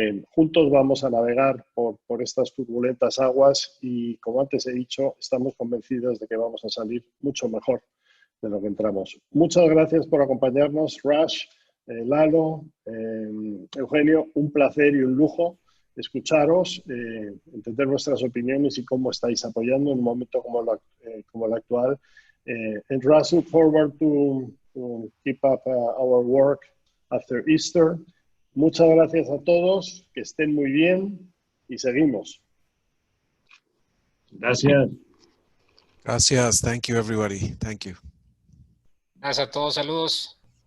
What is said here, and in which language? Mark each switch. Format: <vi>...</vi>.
<es>Juntos vamos a navegar por estas turbulentas aguas y, como antes he dicho, estamos convencidos de que vamos a salir mucho mejor de lo que entramos. Muchas gracias por acompañarnos, Rash, Lalo, Eugenio, un placer y un lujo escucharos, entender vuestras opiniones y cómo estáis apoyando en un momento como el actual.</es> <en>And Russ, look forward to keep up our work after Easter.</en> <es>Muchas gracias a todos, que estén muy bien y seguimos. Gracias. Gracias.</es> <en>Thank you, everybody. Thank you.</en> <es>Gracias a todos. Saludos.</es>